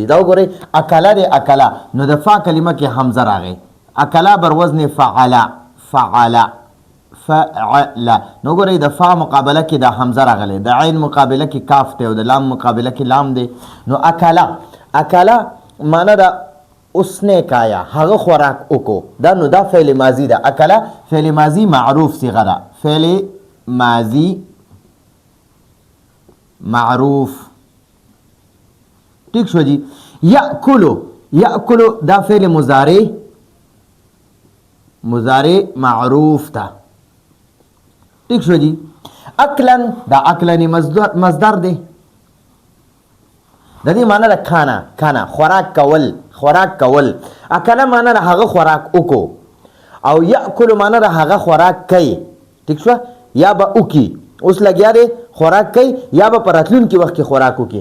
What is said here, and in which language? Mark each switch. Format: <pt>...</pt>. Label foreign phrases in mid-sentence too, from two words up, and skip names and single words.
<ps>دا وګورئ، اکله دی، اکله، نو د فا کلمه کې حمزه راغی.</ps> <ar>اکلا بر وزن فعلا، فعلا، فعلا.</ar> <ps>نو ګورئ د فا مقابله کې د حمزه راغلی، د عین مقابله کې کاف دی او د لام مقابله کې لام دی. نو اکلا، اکلا معنی دا</ps> <ur>اس نے کایا،</ur> <ps>هغه خوراک وکړو. دا نو دا فعل ماضی ده. اکلا فعل ماضی معروف صیغه ده، فعل ماضی معروف. ٹھیک شو جی. یاکلو، یاکلو دا فعل مضارع، مضارع معروف تا. ٹھیک شو جی. اکلن دا اکلن مصدر دی، د دې معنی ده</ps> <ur>کھانا، کھانا</ur> <ps>خوراک کول، خوراک کول. اکله معنی ده هغه خوراک وکړو، او یاکلو معنی ده هغه خوراک کوي. ٹھیک شو، یا به وکي، اوس لګیا دی خوراک کوي، یا به په راتلونکي وخت کې خوراک وکړي.</ps>